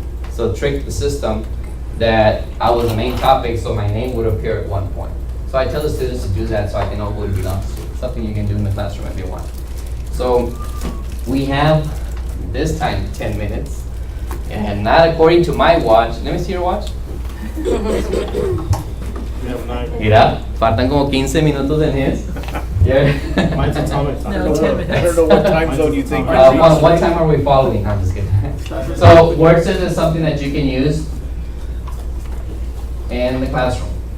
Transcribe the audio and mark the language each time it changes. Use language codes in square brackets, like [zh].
[en] So trick the system that I was the main topic, so my name would appear at one point. So I tell the students to do that so I can know who it belongs to. Something you can do in the classroom if you want. So we have this time 10 minutes. And not according to my watch. Let me see your watch. [es] Mira, faltan como 15 minutos en his. [en] Mine's atomic time. No, 10 minutes. I don't know what time zone you think. What time are we following? I'm just kidding. So word says is something that you can use in the classroom.